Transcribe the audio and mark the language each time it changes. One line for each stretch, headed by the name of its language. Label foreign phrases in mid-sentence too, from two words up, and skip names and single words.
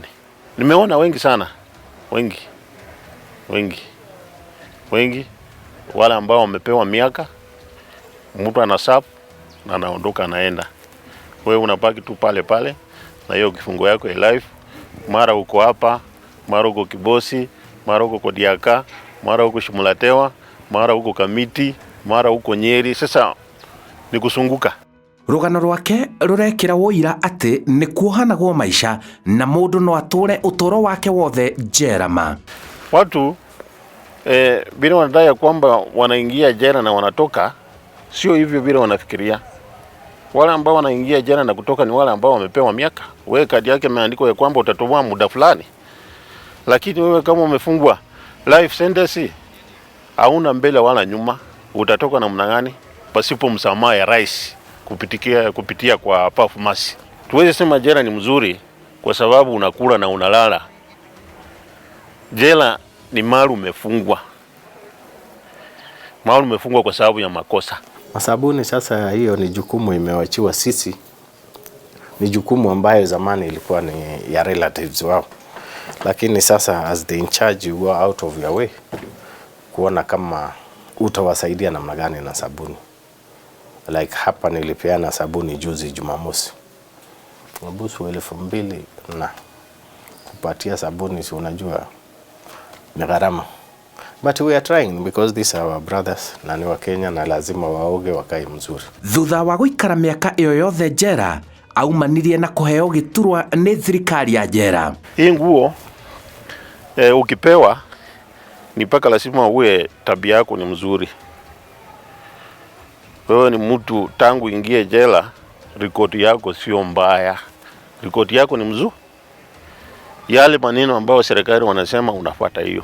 Swahili: Nimeona wengi sana, wengi wale ambao wamepewa miaka, mtu anasafu na anaondoka anaenda. Wewe unabaki tu pale pale na hiyo kifungo yako ya life. Mara uko hapa, mara uko Kibosi, mara uko Kodiaka, mara uko Shimulatewa, mara uko Kamiti, mara uko Nyeri. Sasa ni kusunguka.
Kikuyu: rugano rwake rurekira woira ati ni kuohanagwo maisha na mundu no atũre utoro wake wothe njera ma.
Swahili: Watu bila wanadai kwamba wanaingia jela na wanatoka, sio hivyo bila wanafikiria. Wale ambao wanaingia jela na kutoka ni wale ambao wamepewa miaka. Wewe kadi yake imeandikwa ya kwamba utatoboa muda fulani. Lakini wewe kama umefungwa
English: life sentence,
Swahili: hauna mbele wala nyuma, utatoka namna gani pasipo msamaha ya rais kupitia kwa performance. Tuweze sema jela ni mzuri kwa sababu unakula na unalala. Jela ni mahali umefungwa. Mahali umefungwa kwa sababu ya makosa. Masabuni sasa hiyo ni jukumu imewachiwa sisi. Ni jukumu ambayo zamani ilikuwa ni ya relatives wao. Lakini sasa
English: as the in charge, you are out of your way
Swahili: kuona kama utawasaidia namna gani na sabuni. Like hapa nilipeana sabuni juzi Jumamosi. Mabusu 2,000 na kupatia sabuni, si unajua ni gharama.
English: But we are trying because these are our brothers
Swahili: na ni wa Kenya na lazima waoge wakae mzuri.
Kikuyu: Thutha wa guikara miaka iyo yothe njera, aumanirie na kuheo giturwa ni thirikari ya njera.
Swahili: Hii nguo ukipewa ni paka lazima uwe tabia yako ni mzuri. Wewe ni mtu tangu ingie jela, rekodi yako sio mbaya. Rekodi yako ni mzuri. Yale maneno ambayo serikali wanasema unafuata hiyo.